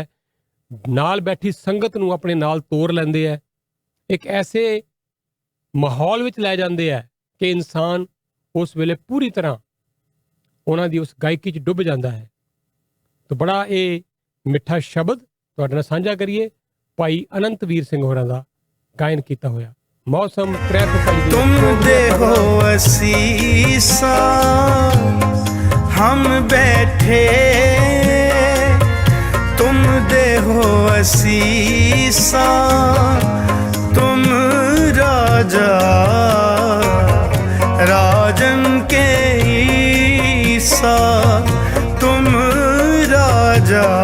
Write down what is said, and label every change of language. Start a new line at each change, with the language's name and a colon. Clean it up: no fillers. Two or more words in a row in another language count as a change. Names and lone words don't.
Punjabi: ਨਾਲ ਬੈਠੀ ਸੰਗਤ ਨੂੰ ਆਪਣੇ ਨਾਲ ਤੋਰ ਲੈਂਦੇ ਆ, ਇੱਕ ਐਸੇ ਮਾਹੌਲ ਵਿੱਚ ਲੈ ਜਾਂਦੇ ਆ ਕਿ ਇਨਸਾਨ ਉਸ ਵੇਲੇ ਪੂਰੀ ਤਰ੍ਹਾਂ ਉਹਨਾਂ ਦੀ ਉਸ ਗਾਇਕੀ 'ਚ ਡੁੱਬ ਜਾਂਦਾ ਹੈ। ਤਾਂ ਬੜਾ ਇਹ ਮਿੱਠਾ ਸ਼ਬਦ ਤੁਹਾਡੇ ਨਾਲ ਸਾਂਝਾ ਕਰੀਏ ਭਾਈ ਅਨੰਤ ਵੀਰ ਸਿੰਘ ਹੋਰਾਂ ਦਾ ਗਾਇਨ ਕੀਤਾ ਹੋਇਆ। ਮੌਸਮ
Braj: तुम दे हो असीसा हम बैठे, तुम दे हो असीसा तुम राजा राजन के ईसा, तुम राजा